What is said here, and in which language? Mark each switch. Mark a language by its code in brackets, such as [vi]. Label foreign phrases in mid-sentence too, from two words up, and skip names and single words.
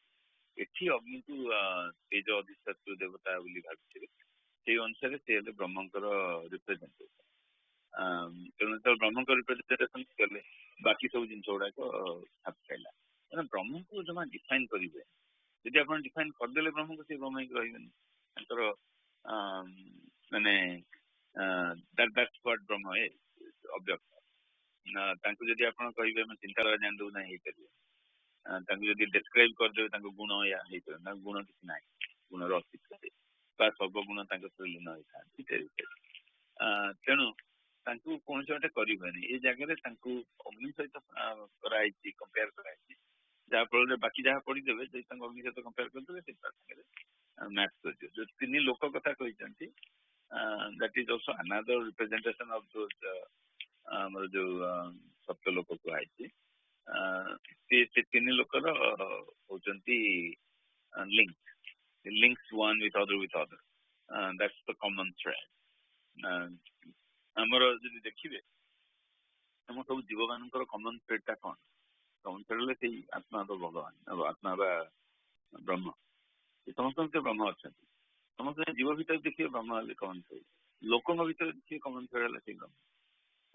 [or] ଏଠି ଅଗ୍ନିକୁ ତେଜ ଅଧିଷ୍ଠାତ୍ରୀ ଦେବତା ବୋଲି ଭାବିଥିଲେ, ସେଇ ଅନୁସାରେ ସେ ହେଲେ ବ୍ରହ୍ମଙ୍କର ରିପ୍ରେଜେଣ୍ଟେସନ। ତେଣୁ ଯେତେବେଳେ ବ୍ରହ୍ମଙ୍କ ରିପ୍ରେଜେଣ୍ଟେସନ କଲେ, ବାକି ସବୁ ଜିନିଷ ଗୁଡାକ ଖାପ ଖାଇଲା। କାରଣ ବ୍ରହ୍ମଙ୍କୁ ଜମା ଡିଫାଇନ କରିବେ, ଯଦି ଆପଣ ଡିଫାଇନ କରିଦେଲେ ବ୍ରହ୍ମଙ୍କୁ, ସେ ବ୍ରହ୍ମ ହେଇକି ରହିବେନି। ତାଙ୍କର ମାନେ [en] that's what [or] ବ୍ରହ୍ମ ଅବ୍ୟକ୍ତ। ତାଙ୍କୁ ଯଦି ଆପଣ କହିବେ ଆମେ ଚିନ୍ତାଧାରା ଜାଣିଦେବୁ, ନାହିଁ ହେଇପାରିବେ। ତାଙ୍କୁ ଯଦି ଡେସ୍କ୍ରାଇବ କରିଦେବେ ତାଙ୍କ ଗୁଣ ଏହା ହେଇପାରିବ, ତାଙ୍କ ଗୁଣ କିଛି ନାହିଁ, ଗୁଣର ଅସ୍ତିତ୍ୱ ବା ସର୍ବଗୁଣ ତାଙ୍କ ସହିତ ଲୀନ ହେଇଥାନ୍ତି। ତେଣୁ ତାଙ୍କୁ କୌଣସି ଗୋଟେ କରିହୁଏନି। ଏ ଜାଗାରେ ତାଙ୍କୁ ଅଗ୍ନି ସହିତ କରାହେଇଛି, କମ୍ପେୟାର କରାହେଇଛି, ଯାହାଫଳରେ ବାକି ଯାହା ପଢିଦେବେ ଯଦି ତାଙ୍କୁ ଅଗ୍ନି ସହିତ କମ୍ପେୟାର କରିଦେବେ, ସେ ତା ସାଙ୍ଗରେ ମ୍ୟାଚ୍ କରିଯିବ। ଯୋଉ ତିନି ଲୋକ କଥା କହିଛନ୍ତି, [en] that is also another representation of those [or] ଆମର ଯୋଉ ସପ୍ତ ଲୋକ କୁହାଯାଇଛି। ସେ ତିନି ଲୋକର ହଉଛନ୍ତି [en] links one with other that's the common thread. [or] ଆମର ଯଦି ଦେଖିବେ ଆମ ସବୁ ଜୀବ ମାନଙ୍କର [en] common thread [or] ଟା କଣ? [en] common thread [or] ହେଲେ ସେଇ ଆତ୍ମା ବା ଭଗବାନ, ଆତ୍ମା ବା ବ୍ରହ୍ମ। ସମସ୍ତଙ୍କ ବ୍ରହ୍ମ ଅଛନ୍ତି। ସମସ୍ତେ ଜୀବ ଭିତରେ ଦେଖିବେ ବ୍ରହ୍ମ ହେଲେ [en] common thread, [or] ଲୋକଙ୍କ ଭିତରେ ଦେଖିବେ [en] common thread [or] ହେଲେ ସେଇ ବ୍ରହ୍ମ।